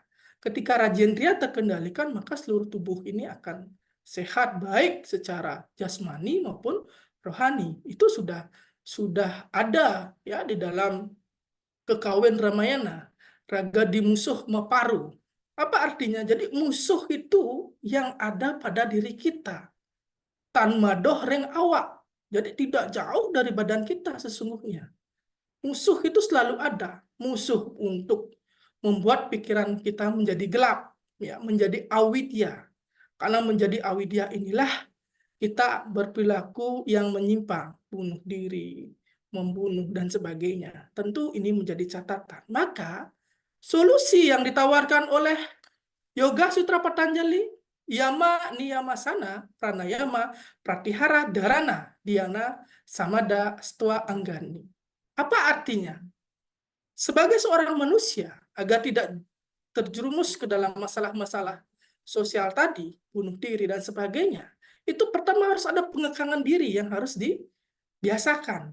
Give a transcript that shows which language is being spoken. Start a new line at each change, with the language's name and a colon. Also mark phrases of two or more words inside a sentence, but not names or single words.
Indonesian: Ketika rajendriya terkendalikan, maka seluruh tubuh ini akan sehat baik secara jasmani maupun rohani. Itu sudah ada ya di dalam Kekawin Ramayana,
Kawi: raga di musuh meparu.
Indonesian: Apa artinya? Jadi musuh itu yang ada pada diri kita.
Kawi: Tan madoh reng awak.
Indonesian: Jadi tidak jauh dari badan kita sesungguhnya. Musuh itu selalu ada. Musuh untuk membuat pikiran kita menjadi gelap, ya, menjadi awidya. Karena menjadi awidya inilah kita berperilaku yang menyimpang, bunuh diri, membunuh, dan sebagainya. Tentu ini menjadi catatan. Maka, solusi yang ditawarkan oleh Yoga Sutra Patanjali, Yama, Niyamasana, Pranayama, Pratihara, Dharana, Dhyana, Samada, Stua, Anggani. Apa artinya? Sebagai seorang manusia, agar tidak terjerumus ke dalam masalah-masalah sosial tadi, bunuh diri dan sebagainya, itu pertama harus ada pengekangan diri yang harus dibiasakan.